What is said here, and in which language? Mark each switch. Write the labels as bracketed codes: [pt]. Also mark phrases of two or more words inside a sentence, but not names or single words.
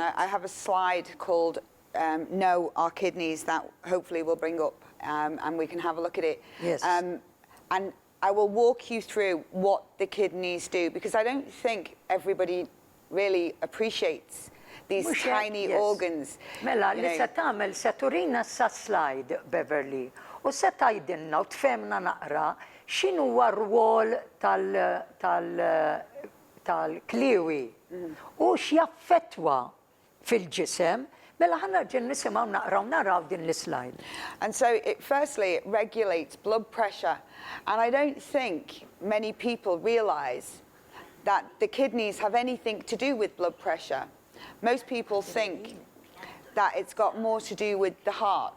[en] and I have a slide called Know Our Kidneys that hopefully we'll bring up and we can have a look at it. Yes. And I will walk you through what the kidneys do, because I don't think everybody really appreciates these [mt] Mhux hekk, [en] tiny yes. organs. [mt] Mela, [en] you [mt] li [en] know. [mt] se tagħmel se turina sa slide, Beverley, u se tgħidilna u tfehmna naqra x'inhuwa r-rwol tal-kliewi u x'jaffettwa fil-ġisem, mela ħanerġa' nisimgħu naraw din l-slide. [en] And so, firstly, it regulates blood pressure. And I don't think many people realise that the kidneys have anything to do with blood pressure. Most people think that it's got more to do with the heart.